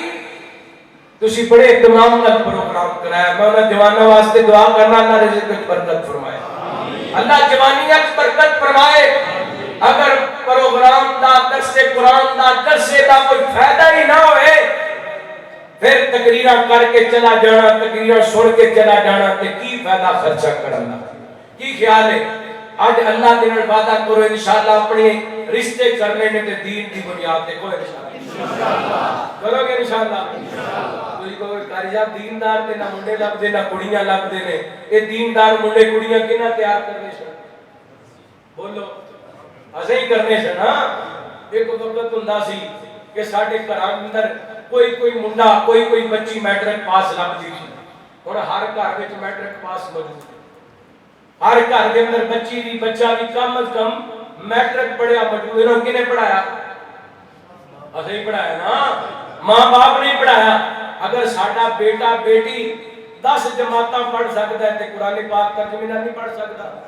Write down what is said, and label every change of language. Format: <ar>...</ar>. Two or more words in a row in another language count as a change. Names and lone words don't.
<pa>تسی بڑے اہتمام نال پروگرام کرایا میں انہاں جواناں واسطے دعا کرنا اللہ رزق وچ برکت فرمائے اللہ جوانیاں وچ برکت فرمائے اگر پروگرام دا درس قرآن دا درس دا کوئی فائدہ ہی نہ ہوئے پھر تقریراں کر کے چلا جانا تقریراں سن کے چلا جانا تے کی فائدہ خرچہ کرنا کی خیال ہے آج اللہ دے نال وعدہ کرو انشاءاللہ اپنے رشتے کرنے نے تے دین دی بنیاد تے کوئی انشاءاللہ کرو گے انشاءاللہ کوئی کوئی کاری صاحب دیندار تے نہ منڈے لب دے نہ کڑیاں لب دے نے اے دیندار منڈے کڑیاں کنا تیار کرنے سن بولو اسے ہی کرنے سن ہاں ایک وقت ہوندا سی کہ ساڈے گھراں اندر کوئی منڈا کوئی بچی میٹرک پاس لبدی سی ہن ہر گھر وچ میٹرک پاس موجود ہر گھر دے اندر بچی بھی بچہ بھی کم از کم میٹرک پڑھیا موجود انہوں کنے پڑھایا اسے ہی پڑھایا نا ماں باپ نہیں پڑھایا اگر ساڈا بیٹا بیٹی 10 جماعتاں پڑھ سکتا ہے تے قرآن پاک ترجمہ نہیں پڑھ سکتا</pa>